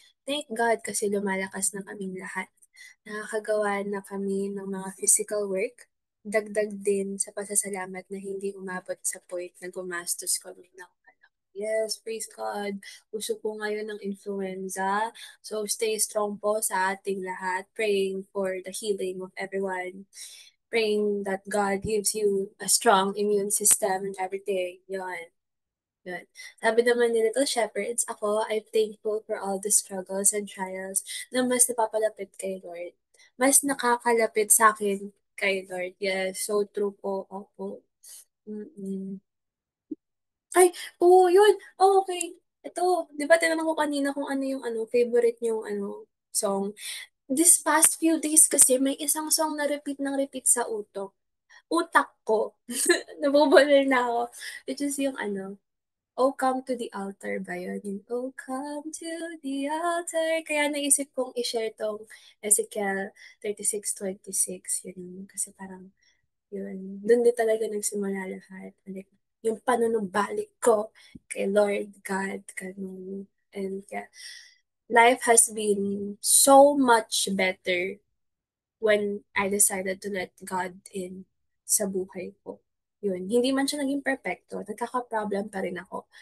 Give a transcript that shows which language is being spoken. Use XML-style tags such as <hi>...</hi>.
<tl>Thank God kasi lumalakas na kaming lahat. Nakakagawa na kami ng mga physical work. Dagdag din sa pasasalamat na hindi umabot sa point na gumastos kami ng yes, praise God. Uso po ngayon ng influenza. So stay strong po sa ating lahat.</tl> <en>Praying for the healing of everyone. Praying that God gives you a strong immune system and everything. Yun. Yun.</en> <tl>Sabi naman ni Little Shepherds, ako,</tl> <en>I'm thankful for all the struggles and trials</en> <tl>na mas napapalapit kay Lord. Mas nakakalapit sa akin kay Lord.</tl> <en>Yes, so true po. Opo. Mm-mm. Ay, oo, yun. Oh, okay.</en> <tl>Ito, di ba tinanong ko kanina kung ano yung favorite niyong song? This past few days kasi may isang song na repeat ng repeat sa utak ko. Nabubulol na ako. Which is yung Oh, come to the altar ba yun? Yung, oh, come to the altar. Kaya naisip kong i-share tong Ezekiel 36:26. Yun, kasi parang, yun, dun din talaga nagsimula lahat. Like, yung panunumbalik ko kay Lord God, ganun.</tl> <en>And yeah, life has been so much better when I decided to let God in</en> <tl>sa buhay ko. Yun, hindi man siya naging perfecto, nagkaka-problem pa rin ako.</tl>